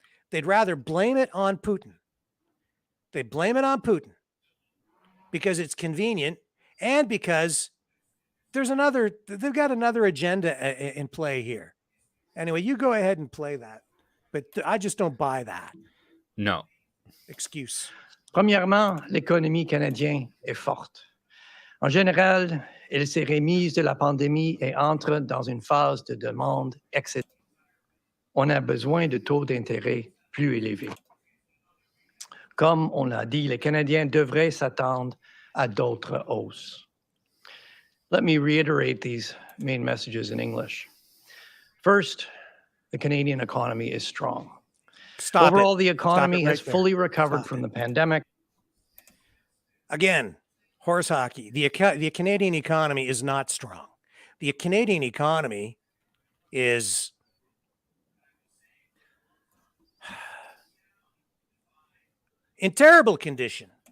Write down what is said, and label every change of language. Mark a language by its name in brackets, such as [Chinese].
[English] They'd rather blame it on Putin. They blame it on Putin because it's convenient and because they've got another agenda in play here. Anyway, you go ahead and play that, but I just don't buy that. No. Excuse. [French] Premièrement, l'économie canadienne est forte. En général, elle s'est remise de la pandémie et entre dans une phase de demande excessive. On a besoin de taux d'intérêt plus élevés. Comme on l'a dit, les Canadiens devraient s'attendre à d'autres hausses. [English] Let me reiterate these main messages in English. First, the Canadian economy is strong. Overall, the economy has fully recovered from the pandemic. Again, horse hockey. The Canadian economy is not strong. The Canadian economy is in terrible condition.